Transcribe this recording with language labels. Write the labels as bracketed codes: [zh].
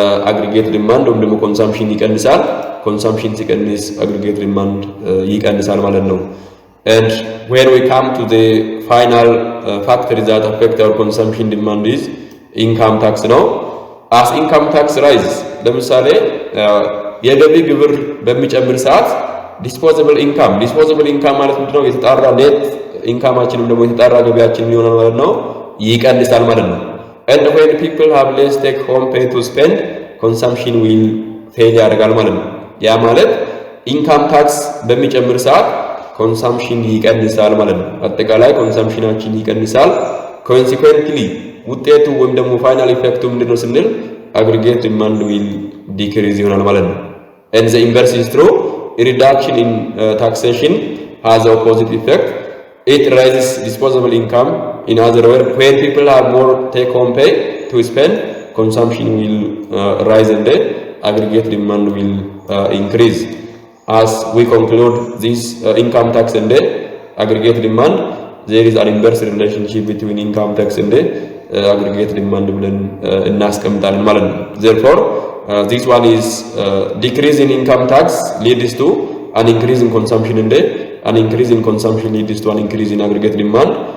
[en] aggregate demand ወይም ደግሞ consumption ይቀንሳል, consumption ሲቀንስ aggregate demand [am] ይቀንሳል ማለት ነው። [en] And when we come to the final factor that affect our consumption demand is income tax ነው። as income tax rises [am] ለምሳሌ የገቢ ግብር በሚጨምር ሰዓት [en] disposable income ማለት ምንድነው? [am] የተጣራ net ኢንካማችንም ደግሞ የተጣራ ገቢያችን ይሆናል ማለት ነው፣ ይቀንሳል ማለት ነው። [en] and when people have less take home pay to spend, consumption will fail [am] ያደርጋል ማለት ነው። ያ ማለት ኢንካም ታክስ በሚጨምር ሰዓት ኮንሰምፕሽን ይቀንሳል ማለት ነው። አጠቃላይ ኮንሰምፕሽናችን ይቀንሳል። consequently ውጤቱ ወይም ደግሞ ፋይናል ኢፌክቱ ምንድነው ስንል [en] aggregate demand will decrease [am] ይሆናል ማለት ነው። [en] and the inverse is true. A reduction in taxation has the opposite effect. It raises disposable income. In other words, when people have more take home pay to spend, consumption will rise and the aggregate demand will increase. As we conclude this income tax and the aggregate demand, there is an inverse relationship between income tax and the aggregate demand [am] ብለን እናስቀምጣለን ማለት ነው። [en] Therefore, this one is decrease in income tax leads to an increase in consumption and an increase in consumption leads to an increase in aggregate demand.